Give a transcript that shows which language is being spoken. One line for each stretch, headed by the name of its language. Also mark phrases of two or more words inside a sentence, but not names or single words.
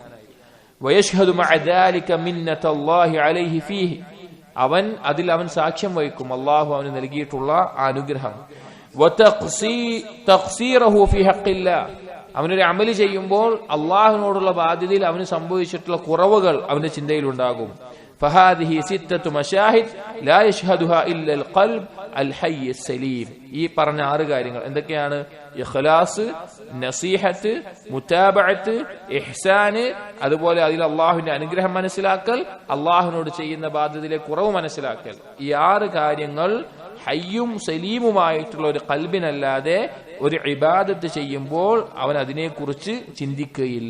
Arabic: ويشهد مع ذلك منة الله عليه فيه,
Malayalam: അവൻ സാക്ഷ്യം വഹിക്കും അല്ലാഹു അവന് നൽകിയിട്ടുള്ള അനുഗ്രഹം.
Arabic: وتقصيره في حق الله,
Malayalam: അവനൊരു അമല് ചെയ്യുമ്പോൾ അള്ളാഹുവിനോടുള്ള ബാധ്യതയിൽ അവന് സംഭവിച്ചിട്ടുള്ള കുറവുകൾ അവന്റെ ചിന്തയിലുണ്ടാകും.
Arabic: فهذه ستة مشاهد لا يشهدها إلا القلب الحي السليم.
Malayalam: ഈ പറഞ്ഞ 6 കാര്യങ്ങൾ എന്തൊക്കെയാണ്? ഇഖ്ലാസ്, നസീഹത്ത്, മുതാബഅത്ത്, ഇഹ്സാന്, അതുപോലെ അതിൽ അള്ളാഹുവിന്റെ അനുഗ്രഹം മനസ്സിലാക്കൽ, അള്ളാഹുവിനോട് ചെയ്യുന്ന ബാധ്യതയിലെ കുറവ് മനസ്സിലാക്കൽ. ഈ 6 കാര്യങ്ങൾ ഹയ്യും സലീമുമായിട്ടുള്ള ഒരു ഖൽബിനല്ലാതെ ഒരു ഇബാദത്ത് ചെയ്യുമ്പോൾ അവൻ അതിനെക്കുറിച്ച് ചിന്തിക്കുകയില്ല.